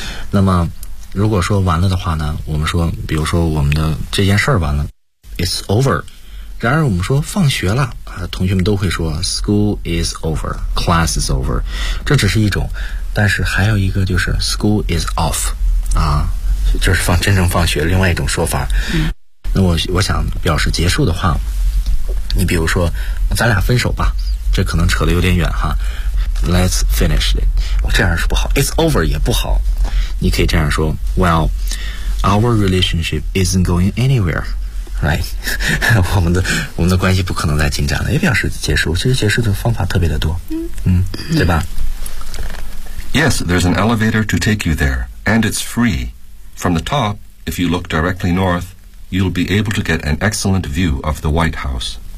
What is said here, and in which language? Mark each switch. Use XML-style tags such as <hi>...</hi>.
<zh>那么如果说完了的话呢，我们说比如说我们的这件事儿完了</zh> <en>it's over,</en> <zh>然而我们说放学了啊，同学们都会说</zh> <en>school is over, class is over,</en> <zh>这只是一种，但是还有一个就是</zh> <en>school is off,</en> <zh>啊，就是真正放学另外一种说法。那我想表示结束的话，你比如说咱俩分手吧，这可能扯得有点远哈。</zh> <en>Let's finish it，</en> <zh>这样是不好。</zh> <en>It's over</en> <zh>也不好。你可以这样说</zh> <en>：Well, our relationship isn't going anywhere, right？</en> <zh>我们的关系不可能再进展了，也表示结束。其实结束的方法特别的多，对吧</zh> <en>？Yes, there's an elevator to take you there, and it's free. From the top, if you look directly north, you'll be able to get an excellent view of the White House.</en>